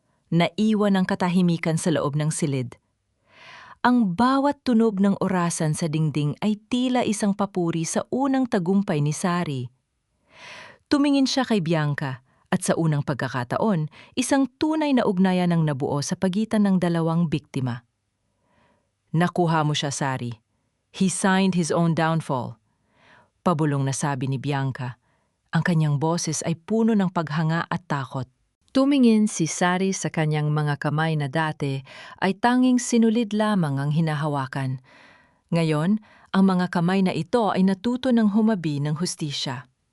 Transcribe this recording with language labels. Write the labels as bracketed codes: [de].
[tl] Naiwan ang katahimikan sa loob ng silid. Ang bawat tunog ng orasan sa dingding ay tila isang papuri sa unang tagumpay ni Sari. Tumingin siya kay Bianca at sa unang pagkakataon, isang tunay na ugnayan ang nabuo sa pagitan ng dalawang biktima. Nakuha mo siya, Sari. [en] He signed his own downfall. [tl] Pabulong na sabi ni Bianca. Ang kanyang boses ay puno ng paghanga at takot. Tumingin si Sari sa kanyang mga kamay na dati ay tanging sinulid lamang ang hinahawakan. Ngayon, ang mga kamay na ito ay natuto ng humabi ng hustisya.